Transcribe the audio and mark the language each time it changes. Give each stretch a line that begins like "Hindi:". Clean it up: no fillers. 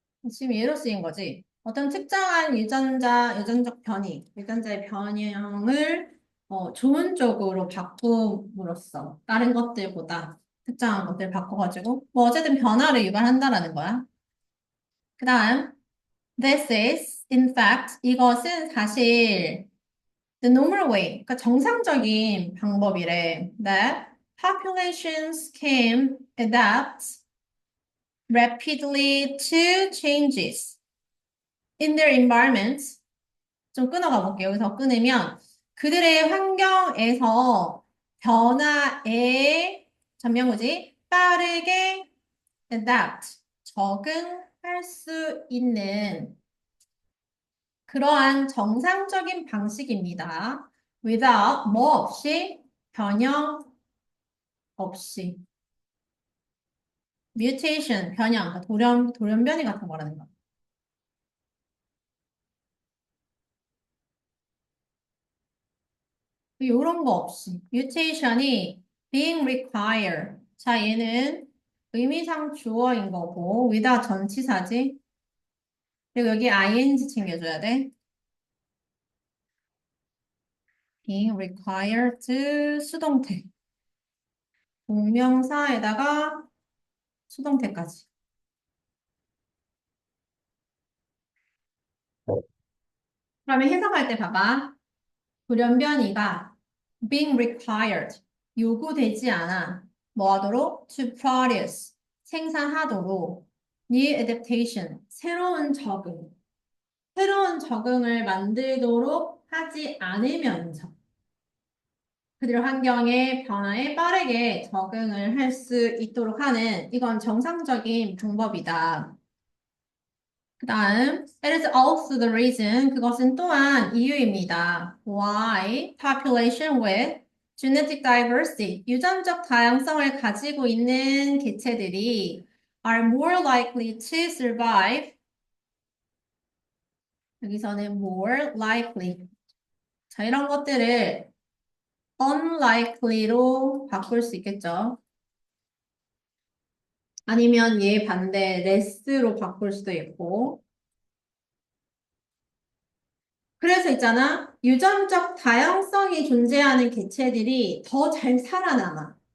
Korean: 지금 예로 쓰인 거지. 어떤 특정한 유전적 변이, 유전자의 변형을 좋은 쪽으로 바꿈으로써 다른 것들보다 특정한 것들을 바꿔가지고 뭐 어쨌든 변화를 유발한다라는 거야. 그 다음,
English: this is, in fact,
Korean: 이것은 사실
English: the normal way,
Korean: 그러니까 정상적인 방법이래.
English: That populations can adapt rapidly to changes. in their environment.
Korean: 좀 끊어가 볼게요. 여기서 끊으면 그들의 환경에서 변화에 전명구지 빠르게 adapt 적응할 수 있는 그러한 정상적인 방식입니다. without 뭐 없이 변형 없이 mutation 변형 그러니까 돌연변이 같은 거라는 거. 이런 거 없이 mutation이 being required. 자, 얘는 의미상 주어인 거고 without 전치사지. 그리고 여기 ing 챙겨줘야 돼. being required 수동태. 동명사에다가 수동태까지. 그러면 해석할 때 봐봐. 돌연변이가
English: being required
Korean: 요구되지 않아. 뭐 하도록?
English: to produce
Korean: 생산하도록
English: new adaptation
Korean: 새로운 적응 새로운 적응을 만들도록 하지 않으면서 그들 환경의 변화에 빠르게 적응을 할 수 있도록 하는 이건 정상적인 방법이다. 그 다음,
English: it is also the reason,
Korean: 그것은 또한 이유입니다.
English: Why population with genetic diversity,
Korean: 유전적 다양성을 가지고 있는 개체들이
English: are more likely to survive.
Korean: 여기서는 more likely. 자, 이런 것들을 unlikely로 바꿀 수 있겠죠. 아니면 얘 반대 less로 바꿀 수도 있고. 그래서 있잖아. 유전적 다양성이 존재하는 개체들이 더 잘 살아남아.